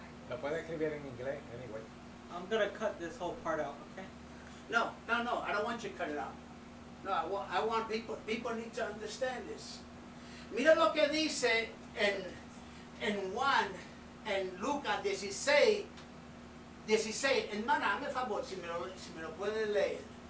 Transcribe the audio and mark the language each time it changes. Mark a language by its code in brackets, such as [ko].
[es] Lo puede escribir en inglés, [en] anyway. I'm gonna cut this whole part out, okay? No, I don't want you to cut it out. No, I want people need to understand this. [es] Mira lo que dice en Juan en Lucas 16, 16. Hermana, hazme favor, si me lo puedes leer.